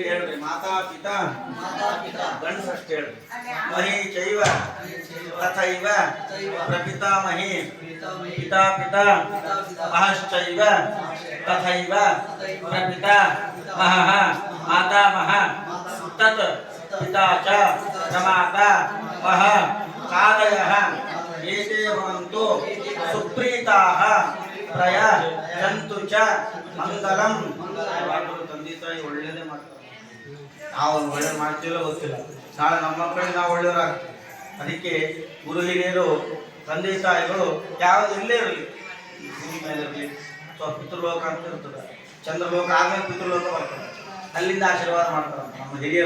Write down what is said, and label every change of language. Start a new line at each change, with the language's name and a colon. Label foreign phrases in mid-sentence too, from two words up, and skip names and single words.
Sanskrit: माता पिता गणष्ठ मही चैव तथैव प्रपितामही पिता पिता महश्चैव तथैव प्रपिता महः मातामह तत् पिता च प्रमाता मह कादयः एते भवन्तु सुप्रीताः प्रय जन्तु च मंगलಂ.
Kannada: ತಂದೆ ತಾಯಿ ಒಳ್ಳೇದೇ ಮಾಡ್ತಾರೆ. ನಾವು ಒಳ್ಳೆ ಮಾಡ್ತೀವೋ ಗೊತ್ತಿಲ್ಲ, ನಾಳೆ ನಮ್ಮ ಮಕ್ಕಳಿಗೆ ನಾವು ಒಳ್ಳೆಯವರಾಗ್ತೀವಿ. ಅದಕ್ಕೆ ಗುರು ಹಿರಿಯರು ತಂದೆ ತಾಯಿಗಳು ಯಾವುದು ಇಲ್ಲೇ ಇರಲಿ, ಭೂಮಿ ಮೇಲೆ ಇರಲಿ ಅಥವಾ ಪಿತೃಲೋಕ ಅಂತ ಇರ್ತದೆ, ಚಂದ್ರಲೋಕ ಆದ್ಮೇಲೆ ಪಿತೃಲೋಕ ಬರ್ತದೆ, ಅಲ್ಲಿಂದ ಆಶೀರ್ವಾದ ಮಾಡ್ತಾರೆ ನಮ್ಮ ಹಿರಿಯರು.